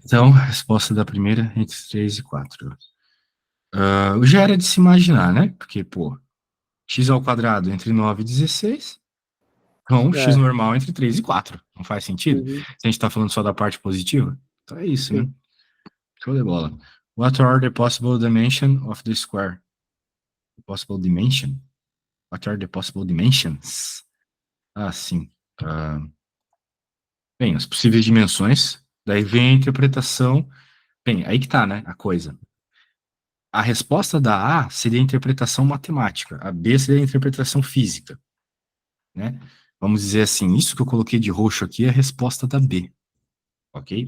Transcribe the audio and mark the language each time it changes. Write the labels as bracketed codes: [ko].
[pt] Então, resposta da primeira entre 3 e 4. Já era de se imaginar, né? Porque, pô, x ao quadrado entre 9 e 16, então x É. normal entre 3 e 4. Não faz sentido? Uhum. Se a gente está falando só da parte positiva, então é isso, né? Sim. Show de bola. [en] What are the possible dimensions of the square? Possible dimension? What are the possible dimensions? [pt] Ah, sim. Bem, as possíveis dimensões. Daí vem a interpretação. Bem, aí que tá, né? A coisa. A resposta da A seria a interpretação matemática. A B seria a interpretação física, né? Vamos dizer assim, isso que eu coloquei de roxo aqui é a resposta da B. ok?